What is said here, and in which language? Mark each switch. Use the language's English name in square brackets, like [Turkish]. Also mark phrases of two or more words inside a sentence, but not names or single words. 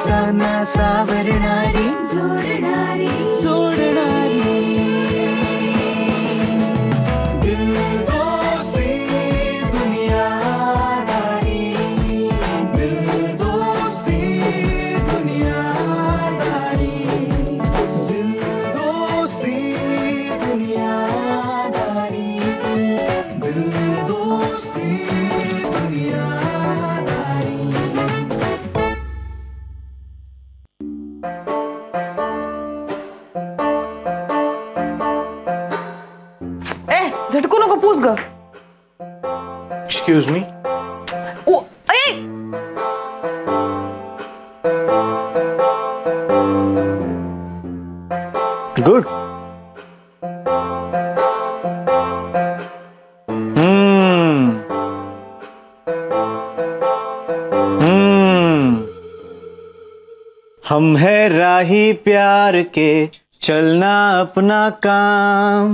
[Marathi] मना सावरणारी जोडणारी जोडणारी दिल दोस्ती दुनियादारी दिल दोस्ती दुनियादारी दिल दोस्ती दुनियादारी दिल दोस्ती दुनियादारी. झटकू नको, पूस ग. [English] Excuse me. Good. [Hindi] हम है राही प्यार के, चलना अपना काम.